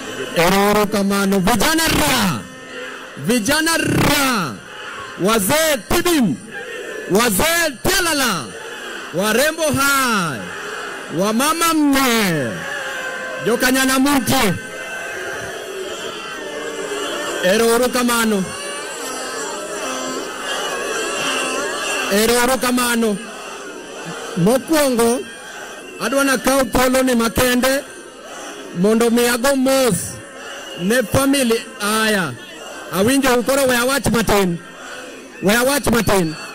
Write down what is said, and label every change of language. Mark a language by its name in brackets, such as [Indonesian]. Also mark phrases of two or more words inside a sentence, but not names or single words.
[Luo (Kenya and Tanzania)] Eroro kamano. [Swahili] Vijana ra. Wazee tibim. Wazee telala. Warembo hai. Wamama mme. [Luo (Kenya and Tanzania)] Jokanyana mti. Eroro kamano. Eroro kamano. Mokwongo adwana kao polo ni makende mondo miago mos ne family aya awinjo ukoro we awach matin